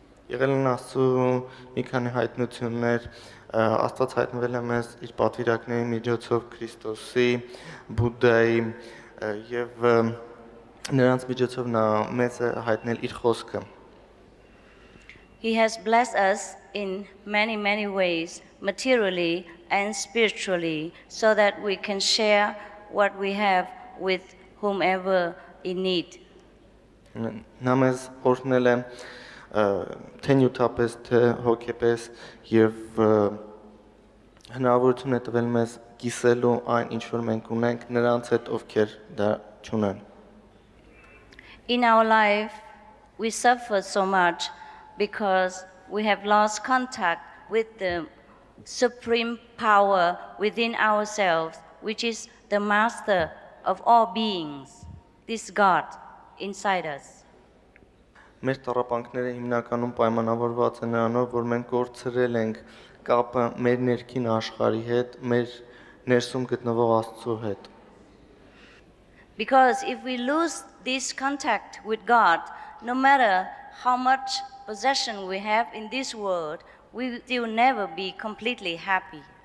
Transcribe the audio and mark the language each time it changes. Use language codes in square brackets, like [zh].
[hy] Եղել են Աստծու մի քանի հայտնություններ, Աստված հայտնվել է մեզ իր պատվիրակների միջոցով Քրիստոսի, Բուդդայի եւ նրանց միջոցով նա մեզ է հայտնել իր խոսքը։ [en] He has blessed us in many ways, materially and spiritually, so that we can share what we have with whomever in need. [hy] Նա մեզ օրհնել է թե նյութապես, թե հոգեպես եւ հնարավորություն է տվել մեզ կիսելու այն ինչ որ մենք ունենք նրանց հետ ովքեր դա չունեն։ [en] In our life, we suffer so much because we have lost contact with the supreme power within ourselves, which is the master of all beings, this God inside us. [hy] Մեր տառապանքները հիմնականում պայմանավորված են նրանով, որ մենք կորցրել ենք կապը մեր ներքին աշխարհի հետ, մեր ներսում գտնվող Աստծո հետ։ [en] Because if we lose this contact with God, no matter how much possession we have in this world, we will never be completely happy.